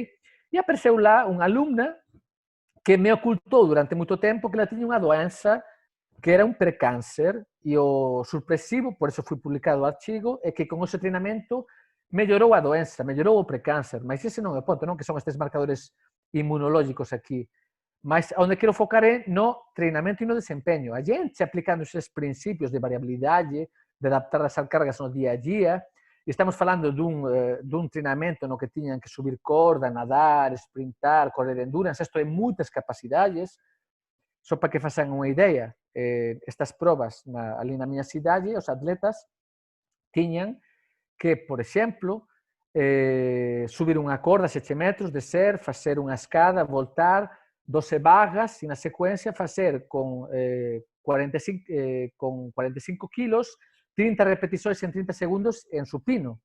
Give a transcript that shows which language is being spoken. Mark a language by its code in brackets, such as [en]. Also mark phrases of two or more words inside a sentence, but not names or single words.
[gl] E apareceu lá unha alumna que me ocultou durante moito tempo que ela tiña unha doença que era un precáncer, e o sorpresivo, por eso foi publicado o artigo, é que con ese treinamento mellorou a doença, mellorou o precáncer, mas ese non é o ponto, non? Que son estes marcadores inmunológicos aquí. Mas onde quero focar é no treinamento e no desempeño. A gente aplicando esses princípios de variabilidade, de adaptar as cargas no día a día, e estamos falando dun treinamento no que tiñan que subir corda, nadar, sprintar, correr endurance, isto é moitas capacidades. Só para que façan unha idea, estas probas ali na miña cidade, os atletas tiñan que, por exemplo, subir unha corda 7 metros, descer, facer unha escada, voltar, 12 barras e na secuencia facer con 45 kilos, 30 repetições en 30 segundos en supino.